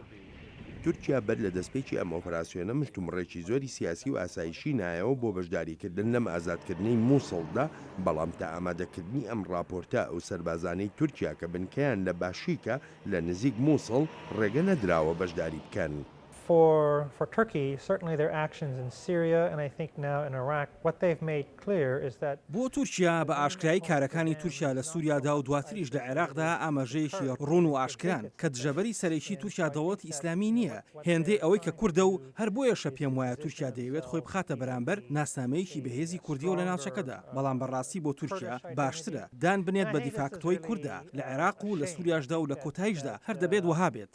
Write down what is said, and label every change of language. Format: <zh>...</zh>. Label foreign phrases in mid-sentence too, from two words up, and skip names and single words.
<ckb>تورکیا بەر لە دەستپێکی ئەم ئۆپەراسیۆنە مشتومڕێکی زۆری سیاسی و ئاسایشی نایەوە بۆ بەشداریکردن لەم ئازادکردنی مووسڵدا بەڵام تا ئامادەکردنی ئەم راپۆرتە ئەو سەربازانەی تورکیا کە بنکەیان لە باشیکە لە نزیک مووسڵ ڕێگە نەدراوە بەشداری بکەن.</ckb> <en>For Turkey, certainly their actions in Syria and I think now in Iraq, what they've made clear is that</en> <ckb>بۆ تورکیا بە ئاشکرایی کارەکانی تورکیا لە سووریادا و دواتریش لە عێراقدا ئاماژەیەکی ڕوون و ئاشکران کە دژەبەری سەرەکی تورکیا دەوڵەتی ئیسلامی نییە هێندەی ئەوەی کە کووردە و هەر بۆیەشە پێم وایە تورکیا دەیەوێت خۆی بخاتە بەرامبەر ناسنامەیەکی بەهێزی کوردیەوە لە ناوچەکەدا بەڵام بەڕاستی بۆ تورکیا باشترە دان بنێت بە دیفاکتۆی کووردا لە عێراق و لە سووریاشدا و لە کۆتاییشدا هەر دەبێت وەها بێت.</ckb>